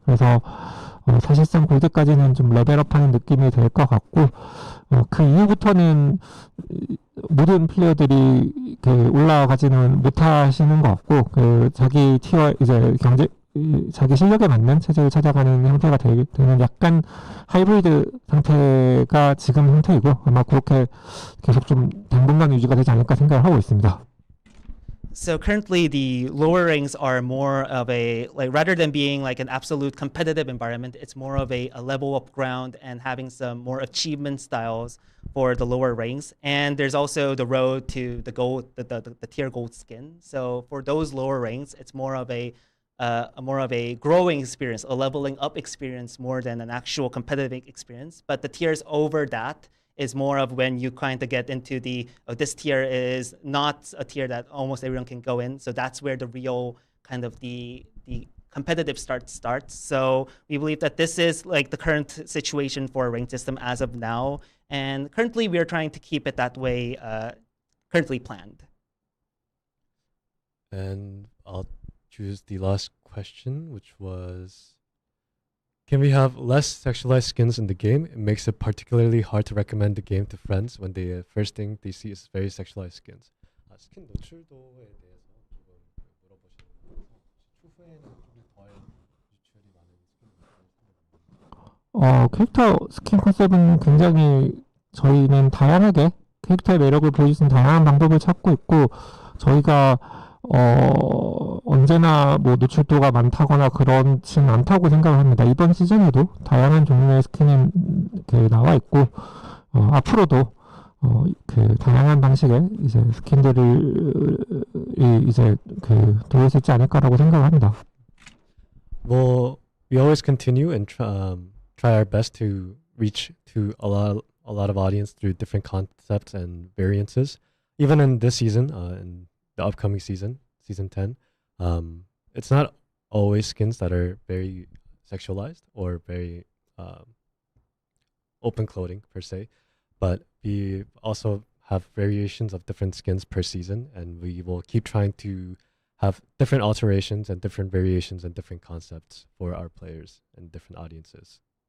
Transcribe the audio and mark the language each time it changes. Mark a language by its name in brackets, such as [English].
[Korean] 그래서 사실상 골드까지는 좀 레벨업하는 느낌이 될 것 같고 그 이후부터는 모든 플레이어들이 올라가지는 못하시는 것 같고 자기 티어 이제 자기 실력에 맞는 체제를 찾아가는 형태가 되는 약간 하이브리드 상태가 지금 형태이고 아마 그렇게 계속 좀 당분간 유지가 되지 않을까 생각을 하고 있습니다. [English] So currently the lower ranks are more of a, like rather than being like an absolute competitive environment, it's more of a level up ground and having some more achievement styles for the lower ranks. And there's also the road to the gold, the tier gold skin. So for those lower ranks, it's more of a growing experience, a leveling up experience more than an actual competitive experience. But the tiers over that is more of when you kind of get into this tier is not a tier that almost everyone can go in. So that's where the real kind of the competitive starts. So we believe that this is like the current situation for a ranked system as of now. And currently, we are trying to keep it that way, currently planned. And I'll choose the last question, which was, can we have less sexualized skins in the game? It makes it particularly hard to recommend the game to friends when the first thing they see is very sexualized skins. [Korean] 스킨 노출도에 대해서 조금 물어보시는 거라서 추후에는 조금 덜 유출이 많은 스킨. 캐릭터 스킨 컨셉은 굉장히 저희는 다양하게 캐릭터의 매력을 보여줄 수 있는 다양한 방법을 찾고 있고 저희가 언제나 뭐 노출도가 많다거나 그렇진 않다고 생각을 합니다. 이번 시즌에도 다양한 종류의 스킨이 나와 있고 앞으로도 그 다양한 방식의 이제 스킨들을 이제 들어올 수 있지 않을까라고 생각합니다. [English] Well, we always continue and try our best to reach to a lot of audience through different concepts and variances. Even in this season, in the upcoming season 10, it's not always skins that are very sexualized or very open clothing per se, but we also have variations of different skins per season, and we will keep trying to have different alterations and different variations and different concepts for our players and different audiences.